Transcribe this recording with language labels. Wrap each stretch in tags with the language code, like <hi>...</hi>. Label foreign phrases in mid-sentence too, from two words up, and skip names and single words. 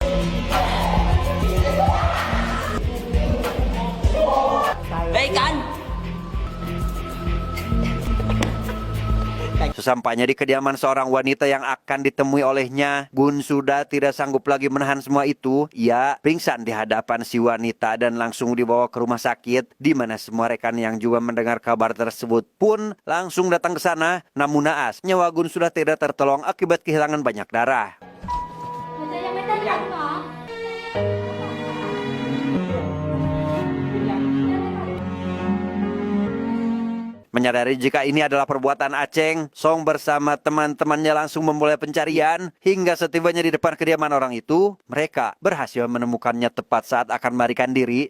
<id>Sesampainya di kediaman seorang wanita yang akan ditemui olehnya, Gun sudah tidak sanggup lagi menahan semua itu. Ia pingsan di hadapan si wanita dan langsung dibawa ke rumah sakit, di mana semua rekan yang juga mendengar kabar tersebut pun langsung datang ke sana. Namun naas, nyawa Gun sudah tidak tertolong akibat kehilangan banyak darah.</id> <th>หัวใจยังไม่เต้นหรอคุณหมอ</th> <id>Menyadari jika ini adalah perbuatan Aceng, Song bersama teman-temannya langsung memulai pencarian. Hingga setibanya di depan kediaman orang itu, mereka berhasil menemukannya tepat saat akan melarikan diri.</id>